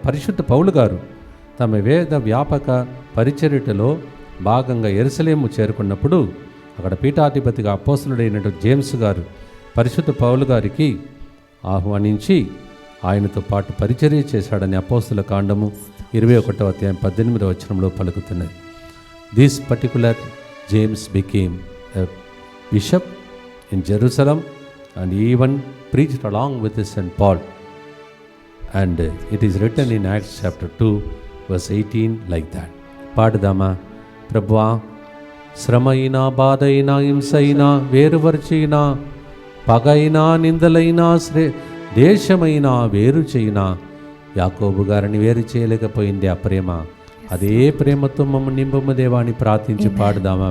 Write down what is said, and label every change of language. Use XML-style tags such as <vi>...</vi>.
<te>పరిశుద్ధ పౌలు గారు తమ వేద వ్యాపక పరిచర్యలో భాగంగా యెరూషలేము చేరుకున్నప్పుడు అక్కడ పీఠాధిపతిగా అపోస్తలుడైనటువంటి జేమ్స్ గారు పరిశుద్ధ పౌలు గారికి ఆహ్వానించి ఆయనతో పాటు పరిచర్య చేశాడని అపోస్తల కాండము 21వ అధ్యాయం 18వ వచనంలో పలుకుతున్నది.</te> <en>This particular James became a bishop in Jerusalem and even preached along with St. Paul. And it is written in Acts chapter 2 verse 18 like that.</en> <te>పాడుదామా? ప్రభువా, శ్రమైనా, బాధైనా, హింసైనా, వేరువరచైనా, పగైనా, నిందలైనా, దేశమైనా వేరు చేయినా, యాకోబు గారిని వేరు చేయలేకపోయింది ఆ ప్రేమ. అదే ప్రేమతో మమ్మల్ని నింపము దేవా అని ప్రార్థించి పాడుదామా?</te>